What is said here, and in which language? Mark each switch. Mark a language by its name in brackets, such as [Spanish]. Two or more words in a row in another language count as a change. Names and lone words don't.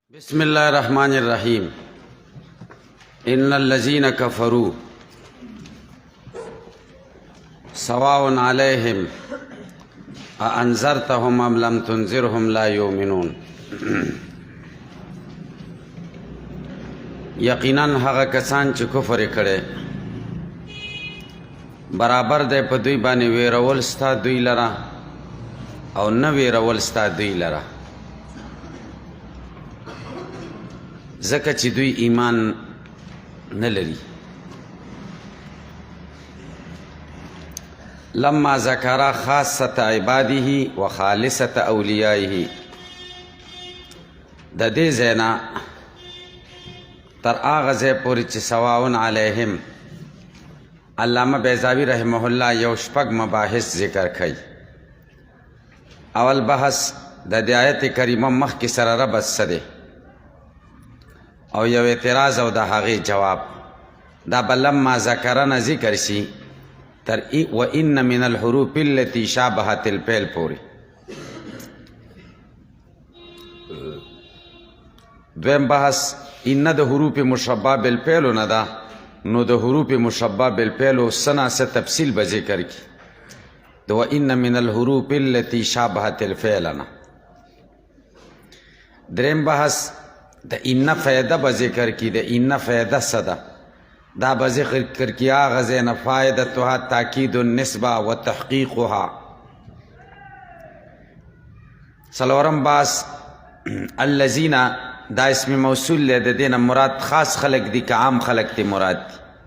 [Arabic] بسم الله الرحمن الرحيم إن الذين كفروا سواء عليهم أأنذرتهم أم لم تنذرهم لا يؤمنون [Pashto] یقینا هغه کسان چې کفر کړي برابر دی په دوی باندې ویرول ستا دوی لرا او نه ویرول ستا دوی لرا ځکه چې دوی ایمان نه لري. [Arabic] لما ذکر خاصة عباده و خالصة اولیائه [Pashto] د دې ځای نه تر هغه ځای پورې چې [Arabic] سواء علیهم [Pashto] علامه بیضاوی رحمه الله یو شپږ مباحث ذکر کړي. اول بحث د دې آیت کریمه مخکې سره ربط څه دی او یو اعتراض او د هغې جواب دا به لما ذکرنه ذکر شي تر [Arabic] و ان من الحروف التي شابهت الفعل [Pashto] پورې. دویم بحث ان د [Arabic] حروف مشبه بالفعل [Pashto] نه ده نو د [Arabic] حروف مشبه بالفعل [Pashto] سنا سے تفصیل به ذکر کی د [Arabic] و ان من الحروف التي شابهت الفعل [Pashto] نه. دریم بحث د ان فائدہ به ذکر کی د ان فائدہ صدا دا به ذکر کی هغه ځای نه [Arabic] فائدتها تاکید النسبه و تحقیقها. [Pashto] څلورم بحث الذین دا اسم موصول له د دینه مراد خاص خلق دي که عام خلق دي مراد دي.